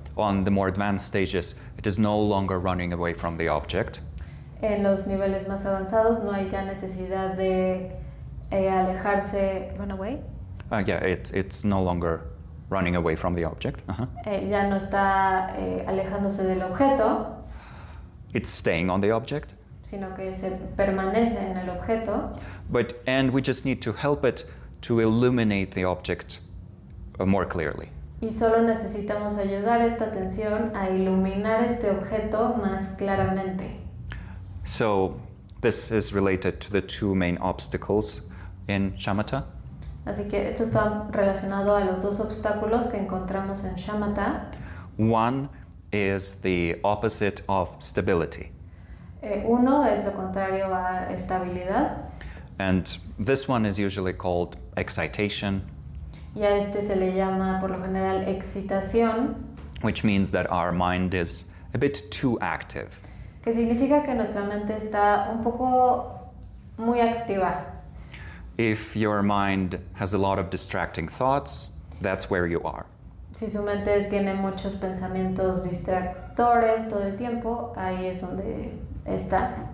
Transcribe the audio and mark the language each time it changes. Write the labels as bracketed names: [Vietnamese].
[English] On the more advanced stages, it is no longer running away from the object. [Spanish] En los niveles más avanzados no hay ya necesidad de alejarse, [English] run away. It's no longer running away from the object. [Spanish] Ya no está alejándose del objeto, [English] It's staying on the object. [Spanish] sino que se permanece en el objeto. [English] And we just need to help it to illuminate the object more clearly. [Spanish] Y solo necesitamos ayudar esta atención a iluminar este objeto más claramente. [English] So this is related to the two main obstacles in shamatha. [Spanish] Así que esto está relacionado a los dos obstáculos que encontramos en shamatha. [English] One is the opposite of stability. [Spanish] Uno es lo contrario a estabilidad [English] And this one is usually called excitation, [Spanish] y a este se le llama por lo general excitación, [English] which means that our mind is a bit too active. [Spanish] que significa que nuestra mente está un poco muy activa. [English] If your mind has a lot of distracting thoughts, that's where you are. [Spanish] Si su mente tiene muchos pensamientos distractores todo el tiempo, ahí es donde está.